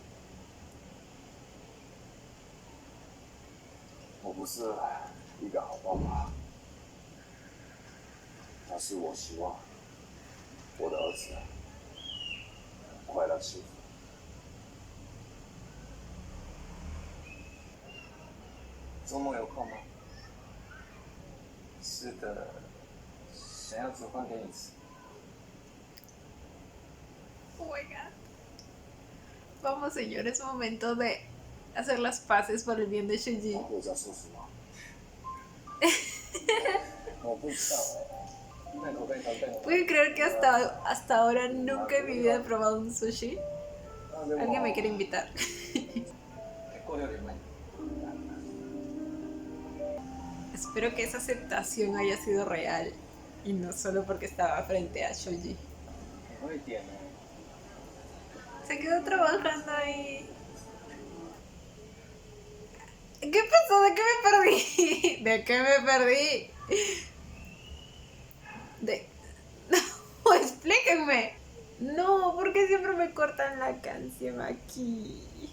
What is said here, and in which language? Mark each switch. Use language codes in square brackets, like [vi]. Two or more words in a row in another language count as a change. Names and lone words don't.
[zh] 我不是一个好爸爸，但是我希望我的儿子快乐幸福。周末有空吗？是的，想要煮饭给你吃。 [en] Oh my god. [es] Vamos, señor, es momento de hacer las paces por el bien de Shuji. [zh] 我在说什么？我不知道那口味很笨。 [es] ¿Pueden creer que hasta ahora nunca en mi vida he probado un sushi? Alguien me quiere invitar. [ja] 結構料理うまい。 [es] Espero que esa aceptación haya sido real y no solo porque estaba frente a Shoji. [zh] 很会点哦。 [es] Se quedó trabajando ahí. ¿Qué pasó? ¿De qué me perdí? ¿De qué me perdí? No, explíquenme. No, porque siempre me cortan la canción aquí.